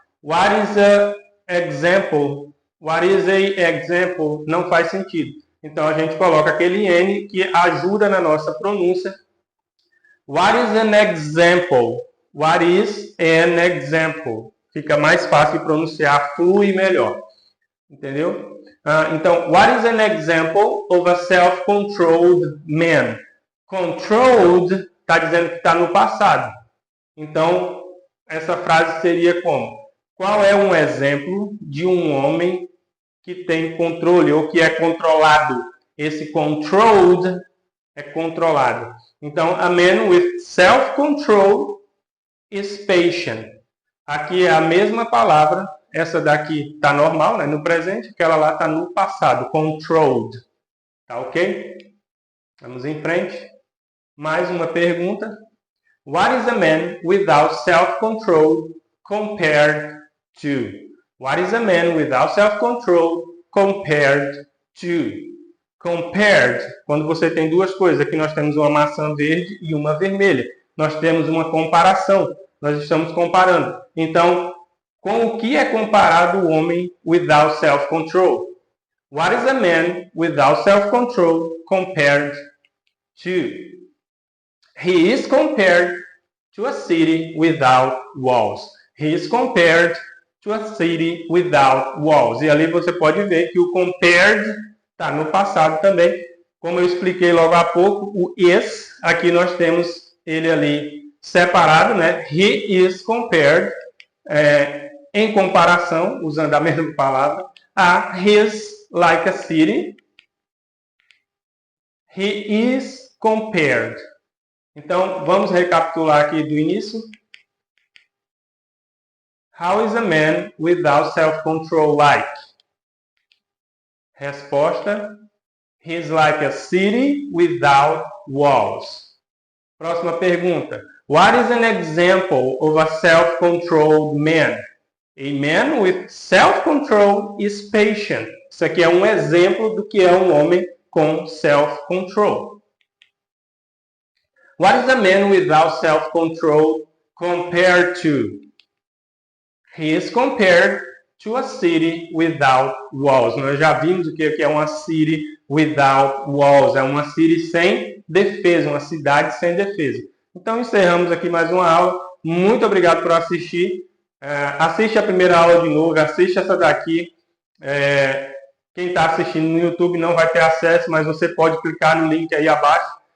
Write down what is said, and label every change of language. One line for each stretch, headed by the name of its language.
English: What is a example? What is a example?
Portuguese: Não faz sentido. Então a gente coloca aquele N que ajuda na nossa pronúncia.
English: What is an example? What is an example?
Portuguese: Fica mais fácil de pronunciar, flui melhor. Entendeu?
English: Então, what is an example of a self-controlled man?
Portuguese: Controlled está dizendo que está no passado. Então, essa frase seria como? Qual é um exemplo de um homem que tem controle ou que é controlado? Esse controlled é controlado.
English: Então, a man with self-control is patient.
Portuguese: Aqui é a mesma palavra. Essa daqui está normal, né, no presente. Aquela lá está no passado, controlled. Tá ok? Vamos em frente. Mais uma pergunta.
English: What is a man without self-control compared to? What is a man without self-control compared to?
Portuguese: Compared, quando você tem duas coisas. Aqui nós temos uma maçã verde e uma vermelha. Nós temos uma comparação. Nós estamos comparando. Então, com o que é comparado o homem
English: without self-control? What is a man without self-control compared to? He is compared to a city without walls. He is compared to a city without walls.
Portuguese: E ali você pode ver que o compared está no passado também. Como eu expliquei logo há pouco, o is, aqui nós temos ele ali separado, né?
English: He is compared,
Portuguese: em comparação, usando a mesma palavra,
English: a his like a city. He is compared.
Portuguese: Então, vamos recapitular aqui do início.
English: How is a man without self-control like? Resposta: he is like a city without walls.
Portuguese: Próxima pergunta.
English: What is an example of a self-controlled man? A man with self-control is patient.
Portuguese: Isso aqui é um exemplo do que é um homem com self-control.
English: What is a man without self-control compared to? He is compared to a city without walls.
Portuguese: Nós já vimos o que é uma
English: city without walls.
Portuguese: É uma city sem defesa, uma cidade sem defesa. Então, encerramos aqui mais uma aula. Muito obrigado por assistir. Assiste a primeira aula de novo, assiste essa daqui. Quem está assistindo no YouTube não vai ter acesso, mas você pode clicar no link aí abaixo.